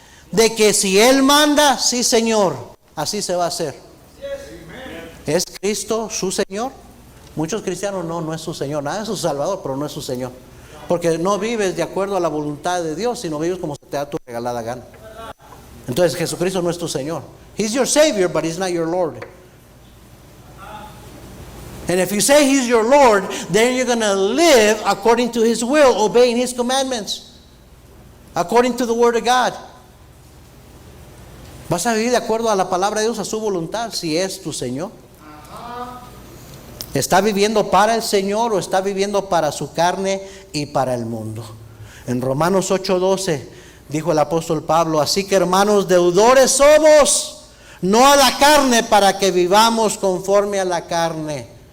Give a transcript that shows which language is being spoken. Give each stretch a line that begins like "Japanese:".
Spanish: De que si Él manda, sí Señor, así se va a hacer. ¿Es Cristo su Señor? Muchos cristianos no es su Señor. Nada es su Salvador, pero no es su Señor. Porque no vives de acuerdo a la voluntad de Dios, sino vives como se te da tu regalada gana. Entonces Jesucristo no es tu Señor.
English: He's your Savior, but He's not your Lord. And if you say He's your Lord, then you're going to live according to His will, obeying His commandments, according to the Word of God.
Spanish: Vas a vivir de acuerdo a la palabra de Dios, a su voluntad, si es tu Señor. ¿Está viviendo para el Señor o está viviendo para su carne y para el mundo? En Romanos 8:12 dijo el apóstol Pablo, así que hermanos, deudores somos, no a la carne, para que vivamos conforme a la carne.